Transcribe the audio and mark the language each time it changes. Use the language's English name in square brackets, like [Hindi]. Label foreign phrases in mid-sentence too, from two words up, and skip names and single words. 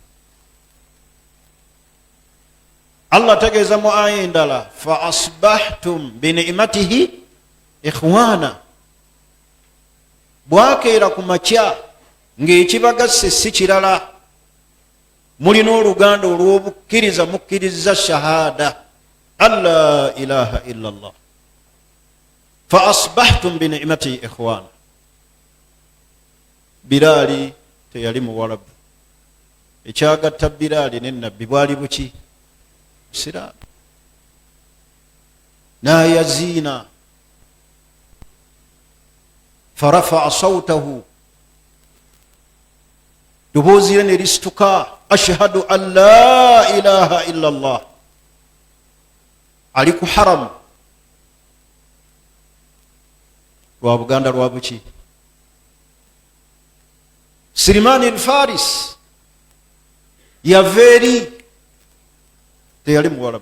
[Ganda] Allah tegeeza mu aya endala, [Arabic] فأصبحتم بنعمته إخوانا. [Ganda] Bwakeera ku makya ng'ekibagasse si kirala, mulina oluganda olw'obukkiriza, mukkiriza [Arabic] شهادة أن لا إله إلا الله. فأصبحتم بنعمته إخوانا. [Ganda] Biraali teyali muwarabu. Ekyagatta Biraali ne nabbi bwali buki? Siraamu. Nayaziina [Arabic] فرفع صوته, [Ganda] ddoboozi lye ne lisituka, [Arabic] أشهد أن لا إله إلا الله. [Ganda] Ali ku haramu lwa Buganda lwa buki? Sirimaani al-Faris yava eri, teyali muwarabu.